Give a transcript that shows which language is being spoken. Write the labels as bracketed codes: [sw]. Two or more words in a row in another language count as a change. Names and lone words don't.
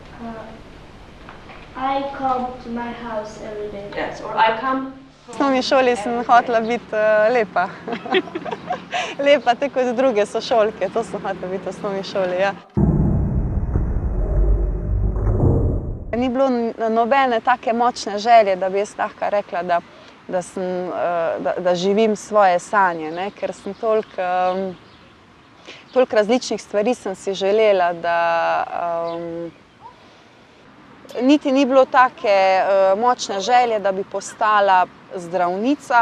[en] I come to my house every day. Yes, or I come. [sl] V osnovni šoli sem hotela biti lepa. Lepa, tako kot druge sošolke, to sem hotela biti v osnovni šoli, ja. Ni bilo nobene take močne želje, da bi jaz lahko rekla, da živim svoje sanje, ker sem toliko različnih stvari sem si želela, da niti ni bilo take močne želje, da bi postala zdravnica.